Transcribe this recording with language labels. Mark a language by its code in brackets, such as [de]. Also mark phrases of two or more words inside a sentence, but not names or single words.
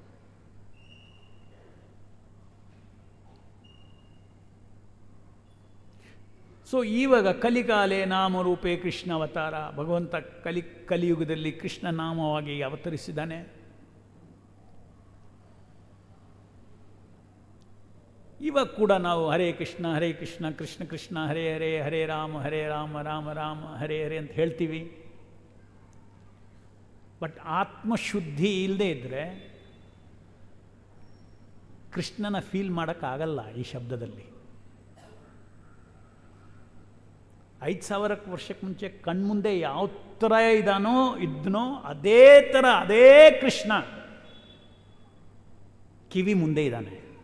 [kn] ಸೊ ಇವಾಗ [sa] ಕಲಿಕಾಲೆ ನಾಮರೂಪೇ [kn] ಕೃಷ್ಣ ಅವತಾರ, ಭಗವಂತ ಕಲಿಯುಗದಲ್ಲಿ ಕೃಷ್ಣ ನಾಮವಾಗಿ ಅವತರಿಸಿದ್ದಾನೆ. ಇವಾಗ ಕೂಡ ನಾವು [sa] ಹರೇ ಕೃಷ್ಣ ಕೃಷ್ಣ ಕೃಷ್ಣ ಹರೇ ಹರೇ, ಹರೇ ರಾಮ ರಾಮ ರಾಮ ಹರೇ ಹರೇ [kn] ಅಂತ ಹೇಳ್ತೀವಿ. ಬಟ್ ಆತ್ಮಶುದ್ಧಿ ಇಲ್ಲದೆ ಇದ್ದರೆ ಕೃಷ್ಣನ ಫೀಲ್ ಮಾಡೋಕ್ಕಾಗಲ್ಲ ಈ ಶಬ್ದದಲ್ಲಿ. 5000 ವರ್ಷಕ್ಕೆ ಮುಂಚೆ ಕಣ್ಮುಂದೆ ಯಾವ ಥರ ಇದ್ದನೋ ಅದೇ ಥರ ಅದೇ ಕೃಷ್ಣ ಕಿವಿ ಮುಂದೆ ಇದ್ದಾನೆ.